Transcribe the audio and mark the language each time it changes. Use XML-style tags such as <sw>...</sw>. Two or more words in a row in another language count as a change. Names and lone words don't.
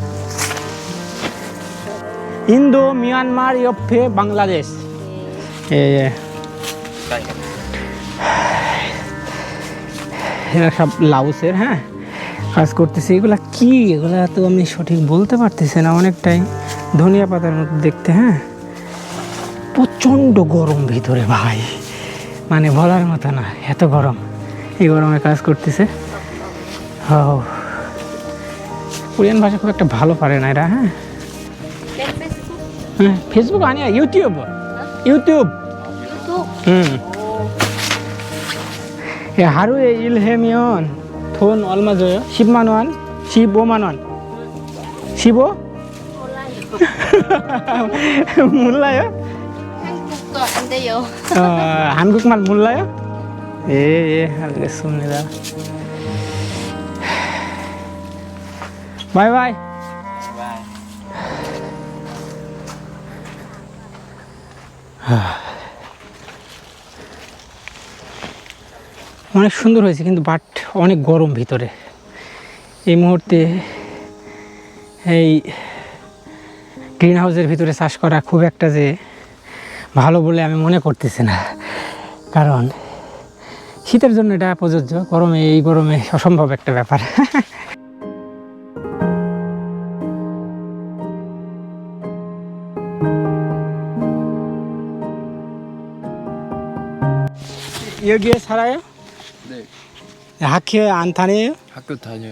<ko>인도, 미얀마 옆에 방글라데시. 예.</ko> <bn>এরা সব লাউসের, হ্যাঁ, কাজ করতেছে। এগুলা কি? এগুলা তো আমি সঠিক বলতে পারতেছি না, অনেকটাই ধনিয়া পাতার মতো দেখতে। হ্যাঁ, প্রচণ্ড গরম ভিতরে ভাই, মানে বলার মতো না, এত গরম। এই গরমে কাজ করতেছে। ও, কোরিয়ান ভাষা খুব একটা ভালো পারে না এরা। হ্যাঁ, হ্যাঁ,</bn> <ko>ফেসবুক 아니야, 유튜브. 예, 하루에 일하면 돈 얼마 줘요? 10만 원? 15만 원? 15? 몰라요? 한국도 안 돼요. 한국말 몰라요? 예, 알겠습니다. 바이바이.</ko> <bn>অনেক সুন্দর হয়েছে কিন্তু বাট অনেক গরম ভিতরে এই মুহূর্তে। এই গ্রিন হাউসের ভিতরে চাষ করা খুব একটা যে ভালো বলে আমি মনে করতেছি না, কারণ শীতের জন্য এটা প্রযোজ্য, গরমে এই গরমে অসম্ভব একটা ব্যাপার।</bn> <ko>여기에 살아요? 네, 학교 안 다녀요? 학교 다녀요.</ko>